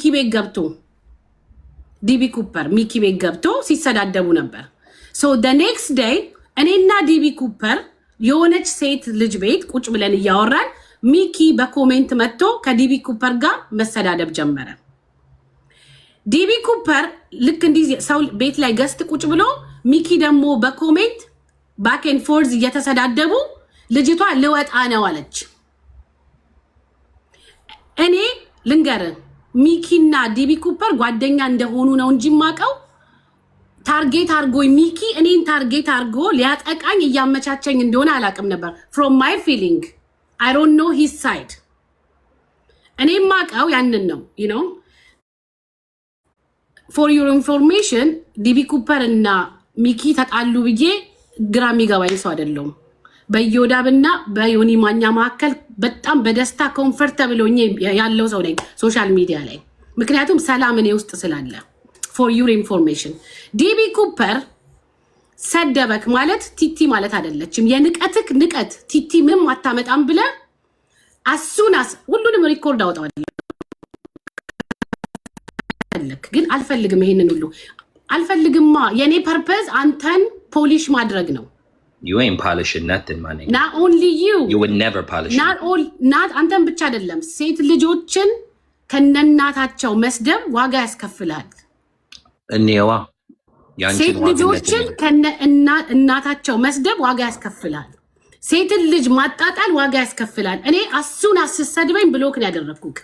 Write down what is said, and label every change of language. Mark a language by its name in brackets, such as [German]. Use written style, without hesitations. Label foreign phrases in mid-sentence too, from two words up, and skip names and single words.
[Amharic] ቤት ገብቶ ዲቢ ኩፐር ሚኪ ቤት ገብቶ ሲሰዳደቡ ነበር። [English] so the next day [Amharic] እኔና ዲቢ ኩፐር የሆነች ሴት ልጅ ቤት ቁጭ ብለን እያወራን ሚኪ በኮሜንት መጥቶ ከዲቢ ኩፐር ጋር መሰዳደብ ጀመረ። ዲቢ ኩፐር ልክ እንዲህ ሰው ቤት ላይ ገስት ቁጭ ብሎ ሚኪ ደግሞ በኮሜንት [English] back and forth [Amharic] እየተሰዳደቡ ልጅቷ ልወጣ ነው አለች። እኔ ልንገርህ ሚኪና ዲቢ ኩፐር ጓደኛ እንደሆኑ ነው እንጂ ማቀው ታርጌት አርጎ ሚኪ እኔን ታርጌት አርጎ ሊያጠቃኝ እያመቻቸኝ እንደሆነ አላቅም ነበር። [English] from my feeling I don't know his side። [Amharic] እኔ ማቀው ያንን ነው [English] for your information [Amharic] ዲቢ ኩፐር እና ሚኪ ተጣሉ ብዬ ግራ የሚገባኝ ሰው አይደለም። በዮዳብና በዮኒ ማኛ መካከል በጣም በደስታ ኮምፎርታብል ሆኜ ያለው ሰው ነኝ [English] social media [Amharic] ላይ፣ ምክንያቱም ሰላም እኔ ውስጥ ስላለ። [English] for your information [Amharic] ዲቢ ኩፐር ሰደበክ ማለት ቲቲ ማለት አይደለችም። የንቀትክ ንቀት ቲቲ ምንም አታመጣም ብለ አሱናስ ሁሉንም ሪኮርድ አውጣዋለሁ። ግን አልፈልግም፣ ይሄንን ሁሉ አልፈልግማ። የኔ ፐርፐዝ አንተን ፖሊሽ ማድረግ ነው። [English] You ain't polishing nothing, my nigga. Not only you. You would never polish. [Amharic] Not አንተን ብቻ አይደለም ሴት ልጆችን ከነናታቸው መስደብ ዋጋ ያስከፍላል። እኔዋ ሴት ልጆችን ከነናታቸው መስደብ ዋጋ ያስከፍላል። ሴትን ልጅ ማጣጣል ዋጋ ያስከፍላል። እኔ አሱን አስሰድበኝ ብሎክ ነው ያደረኩክ።